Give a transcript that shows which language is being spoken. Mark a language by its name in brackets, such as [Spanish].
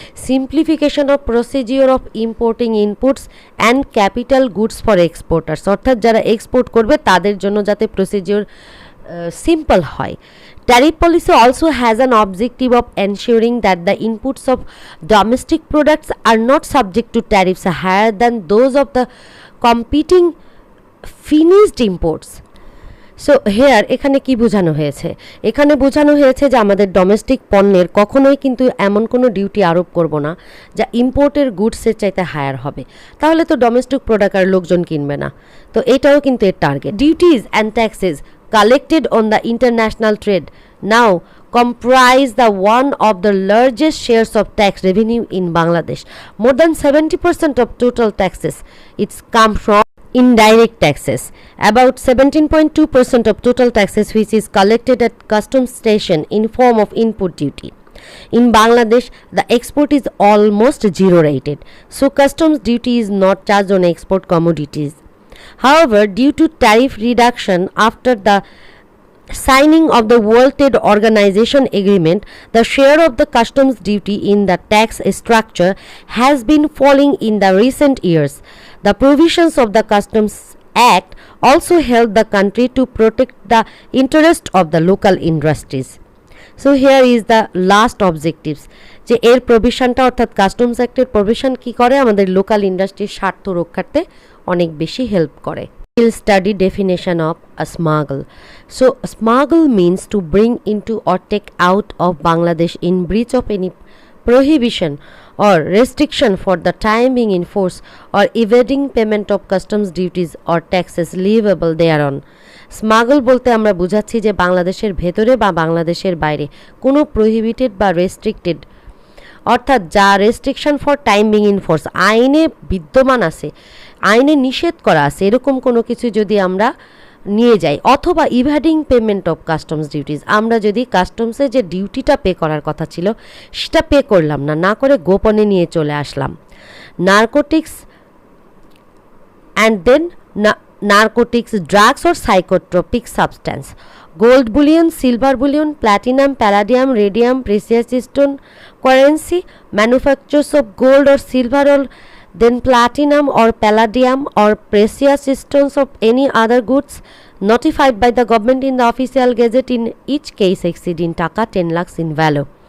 [English] simplification of procedure of importing inputs and capital goods for exporters, [Bangla] অর্থাৎ যারা export করবে তাদের জন্য যাতে প্রসিজিওর সিম্পল হয়। [English] Tariff policy also has an objective of ensuring that the inputs of domestic products are not subject to tariffs higher than those of the competing finished imports. So here [Bangla] এখানে কি বোঝানো হয়েছে? এখানে বোঝানো হয়েছে যে আমাদের ডোমেস্টিক পণ্যের কখনোই কিন্তু এমন কোনো ডিউটি আরোপ করব না যা ইম্পোর্টের গুডসের চাইতে হায়ার হবে, তাহলে তো ডোমেস্টিক প্রোডাক্ট আর লোকজন কিনবে না। তো এটাও কিন্তু এর target. [English] Duties and taxes collected on the international trade now comprise the one of the largest shares of tax revenue in Bangladesh. More than 70% of total taxes it's come from indirect taxes. About 17.2% of total taxes which is collected at customs station in form of input duty. In Bangladesh, the export is almost zero rated, so customs duty is not charged on export commodities. However, due to tariff reduction after the signing of the World Trade Organization agreement, the share of the customs duty in the tax structure has been falling in the recent years. The provisions of the Customs Act also help the country to protect the interest of the local industries. So here is the last objectives, [Bangla] যে এর প্রভিশনটা অর্থাৎ customs অ্যাক্টের provision কি করে আমাদের local ইন্ডাস্ট্রির স্বার্থ রক্ষার্থে অনেক বেশি হেল্প করে। [English] We'll study definition of a smuggle. So smuggle means to bring into or take out of Bangladesh in breach of any prohibition or restriction for the time being in force or evading payment of customs duties or taxes leviable thereon. [Bangla] Smuggle বলতে আমরা বুঝাচ্ছি যে বাংলাদেশের ভেতরে বা বাংলাদেশের বাইরে কোনো প্রহিবিটেড বা রেস্ট্রিক্টেড, অর্থাৎ যা [English] restriction for time being in force [Bangla] আইনে বিদ্যমান আছে, আইনে নিষেধ করা আছে, এরকম কোনো কিছু যদি আমরা নিয়ে যাই, অথবা [English] evading payment of customs duties, [Bangla] আমরা যদি কাস্টমসে যে ডিউটিটা পে করার কথা ছিল সেটা পে করলাম না, না করে গোপনে নিয়ে চলে আসলাম। [English] narcotics and then narcotics, drugs or psychotropic substance gold bullion, silver bullion, platinum, palladium, radium, precious stone currency, manufacturers of gold or silver or then platinum or palladium or precious stones of any other goods notified by the government in the official gazette in each case exceeding taka 10 lakhs in value,